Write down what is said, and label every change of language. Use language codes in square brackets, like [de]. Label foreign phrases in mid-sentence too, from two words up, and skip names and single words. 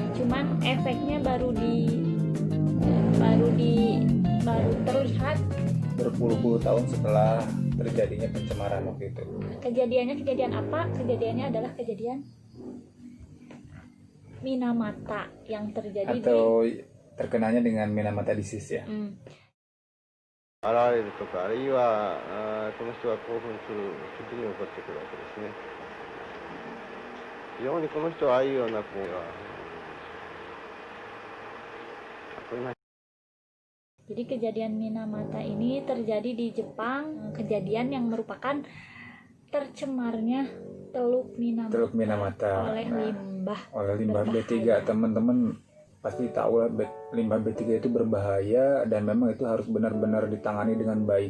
[id] Cuman efeknya baru terlihat berpuluh-puluh tahun setelah terjadinya pencemaran waktu itu. Kejadian apa? Kejadiannya adalah kejadian Minamata yang terjadi atau terkenanya dengan Minamata disease ya. [ja] 現れるとか、あるいはこの人が興奮する時に起こってくるわけですね。非常にこの人はああいうような行為はこれが [id] Jadi kejadian Minamata ini terjadi di Jepang, kejadian yang merupakan tercemarnya Teluk Minamata oleh limbah B3. Teman-teman pasti tahu lah, limbah B3 itu berbahaya dan memang itu harus benar-benar ditangani dengan baik.